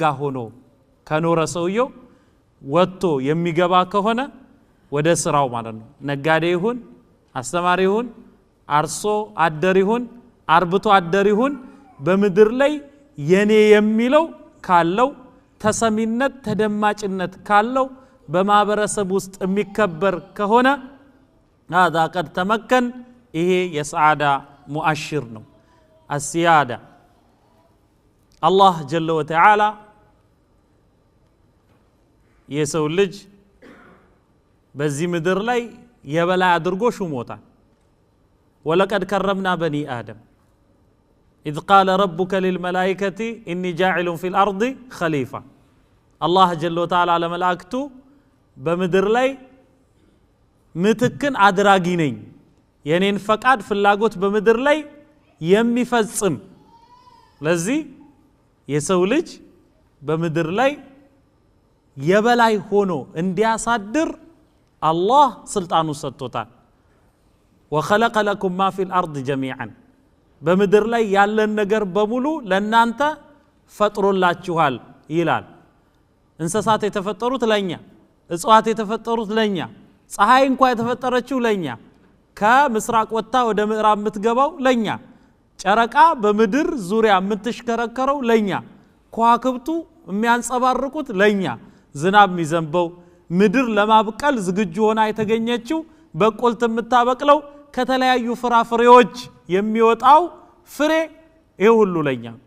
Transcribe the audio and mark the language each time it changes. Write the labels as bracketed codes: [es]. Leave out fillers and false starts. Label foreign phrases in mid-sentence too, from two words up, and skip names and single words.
[am] ሆኖ ከኖረ ሰውየው ወጥቶ የሚገባ ከሆነ ወደ ስራው ማለት ነው ነጋዴ ይሁን አስተማሪ ይሁን አርሶ አደር ይሁን አርብቶ አደር ይሁን በመድር ላይ የኔ የሚለው ካለው ተሰሚነት ተደማጭነት ካለው በማህበረሰብ ውስጥ የሚከበር ከሆነ [ar] هذا قد تمكن [am] ይሄ የሰዓዳ ሙአሽር ነው [ar] السيادة الله جل وتعالى [am] የሰው ልጅ በዚህ ምድር ላይ የበላይ አድርጎ ሹሞታል [ar] ولقد كرمنا بني آدم إذ قال ربك للملائكة إني جاعل في الأرض خليفة الله جل وتعالى على [am] ملائكته بمدر ላይ ምትክን አድራጊ ነኝ የኔን ፈቃድ ፍላጎት በመድር ላይ የሚፈጽም ለዚህ የሰው ልጅ በመድር ላይ የበላይ ሆኖ እንዲያሳድር አላህ ስልጣኑ ሰጥቶታል [ar] وخلق لكم ما في الأرض جميعا [am] በመድር ላይ ያለን ነገር በሙሉ ለናንተ ፈጥሮላችኋል ይላል እንስሳት የተፈጠሩት ለኛ እጽዋት የተፈጠሩት ለኛ ፀሐይ እንኳን የተፈጠረችው ለኛ ከምስራቅ ወጣ ወደ ምዕራብ የምትገባው ለኛ ጨረቃ በመድር ዙሪያ የምትሽከረከረው ለኛ ከዋክብቱ የሚያንጸባርቁት ለኛ ዝናብ የሚዘንበው ምድር ለማብቀል ዝግጁ ሆና የተገኘችው በቆልት የምታበቅለው ከተለያዩ ፍራፍሬዎች የሚወጣው ፍሬ ይሄ ሁሉ ለኛ